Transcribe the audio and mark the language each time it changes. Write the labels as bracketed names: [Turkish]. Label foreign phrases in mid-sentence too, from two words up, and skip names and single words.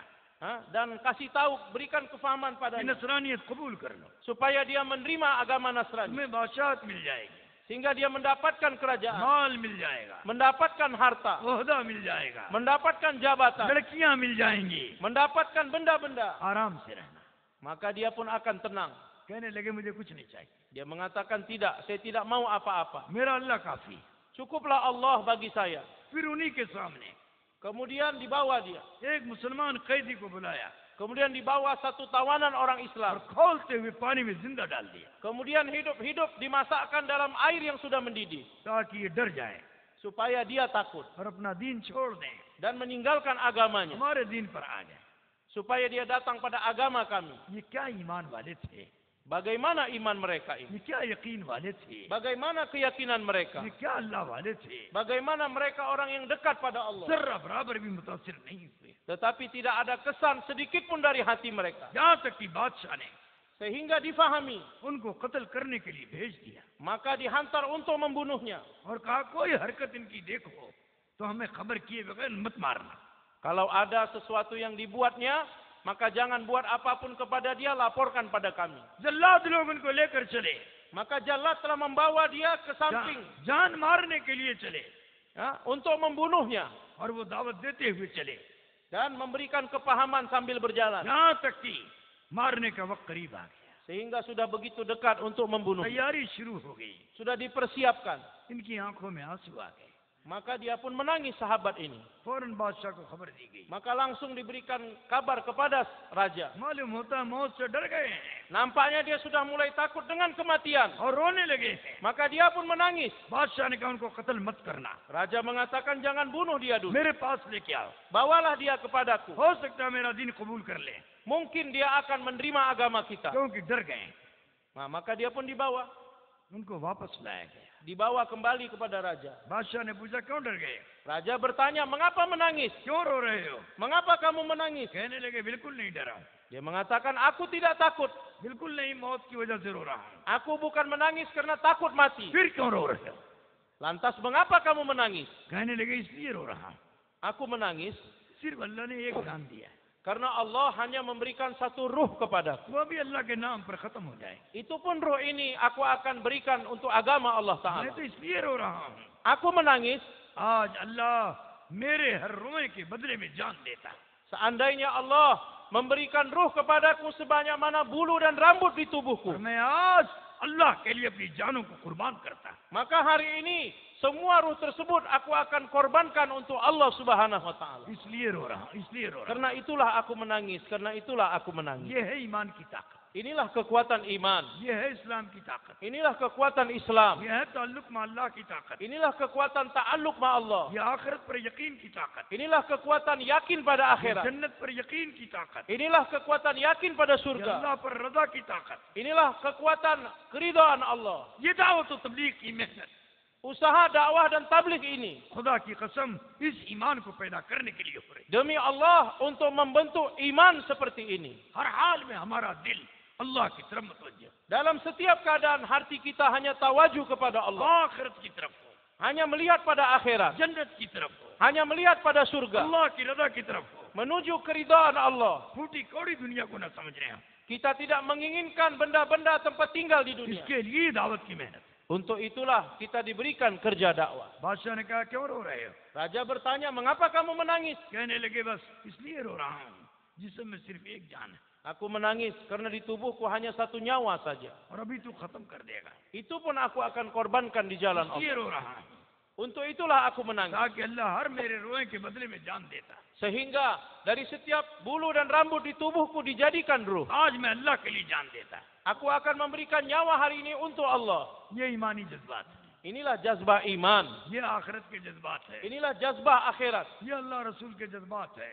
[Indonesian] Dan kasih tahu, berikan kefahaman [Hindi] कि [Indonesian] padanya. [Hindi] नसरानियत कबूल कर लो, [Indonesian] Supaya dia menerima agama Nasrani. [Hindi] तुम्हें बादशाहत मिल जाएगी, [Indonesian] Sehingga dia mendapatkan kerajaan. [Hindi] माल मिल जाएगा, [Indonesian] Mendapatkan harta. [Hindi] ओहदा मिल जाएगा, [Indonesian] Mendapatkan jabatan. [Hindi] लड़कियां मिल जाएंगी, [Indonesian] Mendapatkan benda-benda. [Hindi] आराम से रहना। [Indonesian] Maka dia pun akan tenang. [Hindi] कहने लगे मुझे कुछ नहीं चाहिए, [Indonesian] Dia mengatakan tidak, saya tidak mau apa-apa. [Hindi] मेरा अल्लाह काफी। [Indonesian] Cukuplah Allah bagi saya. [Hindi] फिर उन्हीं के सामने [Indonesian] Kemudian dibawa dia. [Hindi] एक मुसलमान कैदी को बुलाया [Indonesian] Kemudian dibawa satu tawanan orang [Hindi] और [Indonesian] Islam. [Hindi] खोलते हुए पानी में जिंदा डाल दिया, [Indonesian] Kemudian hidup-hidup dimasakkan dalam air yang sudah mendidih. [Hindi] ताकि ये डर जाए [Indonesian] Supaya dia takut. [Hindi] और अपना दीन छोड़ दें, [Indonesian] Dan meninggalkan agamanya. [Hindi] हमारे दीन पर आ जाए। [Indonesian] Supaya dia datang pada agama kami. [Hindi] ये क्या ईमान वाले थे, [Indonesian] Bagaimana iman mereka ini? [Hindi] ये क्या यकीन वाले थे, [Indonesian] Bagaimana keyakinan mereka? [Hindi] ये क्या अल्लाह वाले थे। [Indonesian] Bagaimana mereka orang yang dekat pada Allah? [Hindi] जर्रा बराबर भी मुतासिर नहीं हुए, [Indonesian] Tetapi tidak ada kesan sedikit pun dari hati mereka. [Hindi] यहाँ तक कि बादशाह ने [Indonesian] Sehingga difahami. [Hindi] उनको कत्ल करने के लिए भेज दिया [Indonesian] Maka dihantar untuk membunuhnya. [Hindi] और कहा कोई हरकत इनकी देखो तो हमें खबर किए बगैर मत मारना। [Indonesian] Kalau ada sesuatu yang dibuatnya, maka jangan buat apapun kepada dia, laporkan pada kami. [Hindi] जल्लाद लोग उनको लेकर चले, [Indonesian] Maka Jallat telah membawa dia ke samping [Hindi] जान मारने के लिए चले [Indonesian] untuk membunuhnya. [Hindi] और वो दावत देते हुए चले, [Indonesian] Dan memberikan kepahaman sambil berjalan. [Hindi] यहाँ तक कि मारने का वक्त करीब आ गया, [Indonesian] Sehingga sudah begitu dekat untuk membunuh. [Hindi] तैयारी शुरू हो गई, [Indonesian] Sudah dipersiapkan. [Hindi] इनकी आंखों में आंसू आ गए। [Indonesian] Maka dia pun menangis sahabat ini. [Hindi] फौरन बादशाह को खबर दी गई, [Indonesian] Maka langsung diberikan kabar kepada raja. [Hindi] मालूम होता है मौत से डर गए हैं [Indonesian] Nampaknya dia sudah mulai takut dengan kematian. [Hindi] और रोने लगे हैं। [Indonesian] Maka dia pun menangis. [Hindi] बादशाह ने कहा उनको कत्ल मत करना, [Indonesian] Raja mengatakan jangan bunuh dia dulu. [Hindi] मेरे पास लेके आओ, [Indonesian] Bawalah dia kepadaku. [Hindi] हो सकता है मेरा दीन कबूल कर ले, [Indonesian] Mungkin dia akan menerima agama kita. [Hindi] क्योंकि डर गए। [Indonesian] Maka dia pun dibawa. [Hindi] उनको वापस लाया गया। [Indonesian] Dibawa kembali kepada raja. [Hindi] बादशाह ने पूछा क्यों डर गए, [Indonesian] Raja bertanya, mengapa menangis? [Hindi] क्यों रो रहे हो। [Indonesian] Mengapa kamu menangis? [Hindi] कहने लगे बिल्कुल नहीं डरा, [Indonesian] Dia mengatakan, aku tidak takut. [Hindi] बिल्कुल नहीं, मौत की वजह से रो रहा हूँ। [Indonesian] Aku bukan menangis karena takut mati. [Hindi] फिर क्यों रो रहे हो। [Indonesian] Lantas mengapa kamu menangis? [Hindi] कहने लगे इसलिए रो रहा हूँ, [Indonesian] Aku menangis [Hindi] सिर्फ अल्लाह ने एक जान दिया, [Indonesian] karena Allah hanya memberikan satu ruh kepadaku. [Hindi] वो भी अल्लाह के नाम पर खत्म हो जाए। [Indonesian] Itu pun ruh ini aku akan berikan untuk agama Allah [Hindi] मैं [Indonesian] Ta'ala. [Hindi] तो इसलिए रो रहा हूँ, [Indonesian] Aku menangis [Hindi] आज अल्लाह मेरे हर रोए के बदले में जान देता, [Indonesian] seandainya Allah memberikan ruh kepadaku sebanyak mana bulu dan rambut di [Hindi] और [Indonesian] tubuhku. [Hindi] मैं आज अल्लाह के लिए अपनी जानों को कुर्बान करता। [Indonesian] Maka hari ini semua ruh tersebut aku akan korbankan untuk Allah [Arabic] Subhanahu wa taala. [Hindi] इसलिए रो रहा हूँ, इसलिए रो रहा [Indonesian] Karena itulah aku menangis, karena itulah aku [Hindi] हूँ। [Indonesian] menangis. [Hindi] ये है ईमान की ताकत, [Indonesian] Inilah kekuatan iman. [Hindi] ये है इस्लाम की ताकत, [Indonesian] Inilah kekuatan Islam. [Hindi] ये है ताल्लुक में अल्लाह की ताकत, [Indonesian] Inilah kekuatan [Arabic] ta'alluq ma Allah. [Hindi] ये आखिरत पर यकीन की ताकत, [Indonesian] Inilah kekuatan yakin pada [Hindi] ये [Indonesian] akhirat. [Hindi] जन्नत पर यकीन की ताकत, [Indonesian] Inilah kekuatan yakin pada [Hindi] ये [Indonesian] surga. [Hindi] अल्लाह पर रजा की ताकत, [Indonesian] Inilah kekuatan keridhaan Allah. [Hindi] ये दावत और तबलीग की मेहनत, [Indonesian] Usaha dakwah dan tabligh ini [Hindi] खुदा की कसम इस ईमान को पैदा करने के लिए हो रही। [Indonesian] demi Allah untuk membentuk iman seperti ini. [Hindi] हर हाल में हमारा दिल अल्लाह की तरफ मुतवज्जह, [Indonesian] Dalam setiap keadaan hati kita hanya tawajuh kepada Allah. [Hindi] आखिरत की तरफ हो, [Indonesian] Hanya melihat pada akhirat. [Hindi] जन्नत की तरफ हो, [Indonesian] Hanya melihat pada surga. [Hindi] अल्लाह की रजा की तरफ हो। [Indonesian] Menuju keridhaan Allah. [Hindi] फूटी कौड़ी दुनिया को न समझ रहे हैं, [Indonesian] Kita tidak menginginkan benda-benda tempat tinggal di dunia. [Hindi] इसके लिए दावत की मेहनत, [Indonesian] Untuk itulah kita diberikan kerja dakwah. [Hindi] बादशाह ने कहा क्यों रो रहे हो? [Indonesian] Raja bertanya, mengapa kamu menangis? [Hindi] कहने लगे बस इसलिए रो रहा हूँ जिसम में सिर्फ एक जान है [Indonesian] Aku menangis karena di tubuhku hanya satu nyawa saja. [Hindi] और अभी तू खत्म कर देगा, [Indonesian] Itu pun aku akan korbankan di jalan [Hindi] इसलिए [Indonesian] Allah. [Hindi] रो रहा हूँ [Indonesian] Untuk itulah aku menangis. [Hindi] ताकि अल्लाह हर मेरे रोए के बदले में जान देता। [Indonesian] Sehingga dari setiap bulu dan rambut di tubuhku dijadikan ruh. [Hindi] आज मैं अल्लाह के लिए जान देता। [Indonesian] Aku akan memberikan nyawa hari ini untuk Allah. [Hindi] ये ईमानी जज्बात है, [Indonesian] Inilah jazbah iman. [Hindi] ये आखिरत के जज्बात है, [Indonesian] Inilah jazbah akhirat. [Hindi] ये अल्लाह रसूल के जज्बात है।